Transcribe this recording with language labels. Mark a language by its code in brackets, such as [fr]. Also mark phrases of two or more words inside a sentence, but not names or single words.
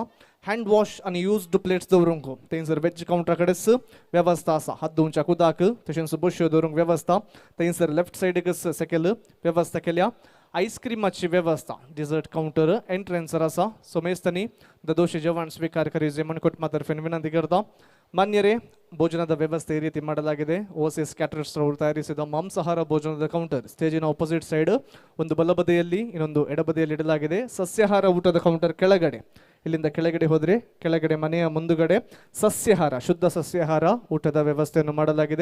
[en] hand wash [kok] आनी [en] used plates [kok] दवरूंक थंयसर वेज कावंटरा कडेच वेवस्था आसा. हात धुवच्या कुदाक तशेंच बश्यो दवरूंक वेवस्था थंयसर लेफ्ट सायडीकच सकयल वेवस्था केल्या. आईस्क्रीमाची वेवस्था [en] dessert counter [kok] एंट्रन्सर आसा. सोमेस्तांनी ददोशी जेवण ಸ್ವೀಕಾರ ಕರಿ ಜಮನ್ಕೋಟ್ ಮಾತರ್ಫೆನ್ ವಿನಂತಿ करता. [kn] ಮಾನ್ಯರೇ ಭೋಜನದ ವ್ಯವಸ್ಥೆ ಈ ರೀತಿ ಮಾಡಲಾಗಿದೆ. ಓಸಿಸ್ ಕ್ಯಾಟರರ್ಸ್ ಅವರು ತಯಾರಿಸಿದ ಮಾಂಸಾಹಾರ ಭೋಜನದ ಕೌಂಟರ್ ಸ್ಟೇಜಿನ [en] opposite side [kn] ಒಂದು ಬಲಬದಿಯಲ್ಲಿ ಇನ್ನೊಂದು ಎಡಬದಿಯಲ್ಲಿ ಇಡಲಾಗಿದೆ. ಸಸ್ಯಾಹಾರ ಊಟದ ಕೌಂಟರ್ ಕೆಳಗಡೆ ಇಲ್ಲಿಂದ ಕೆಳಗಡೆ ಹೋದರೆ ಕೆಳಗಡೆ ಮನೆಯ ಮುಂದುಗಡೆ ಸಸ್ಯಾಹಾರ ಶುದ್ಧ ಸಸ್ಯಾಹಾರ ಊಟದ ವ್ಯವಸ್ಥೆಯನ್ನು ಮಾಡಲಾಗಿದೆ.